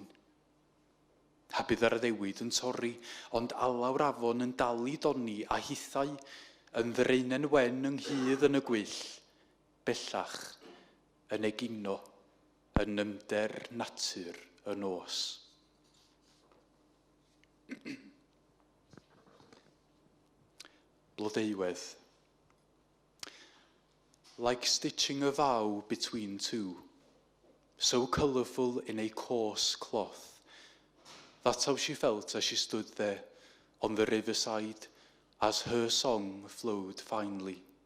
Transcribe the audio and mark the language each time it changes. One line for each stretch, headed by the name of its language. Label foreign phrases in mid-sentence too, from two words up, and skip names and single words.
Welsh: A bydd yr addewid yn torri, ond alaw'r afon yn dal i doni a hithau yn ddreinen wen ynghydd yn y gwyll, bellach yn egino, yn nymder natur y nos. Blodeuwedd.
English: Like stitching a vow between two, so colourful in a coarse cloth. That's how she felt as she stood there on the riverside as her song flowed finely.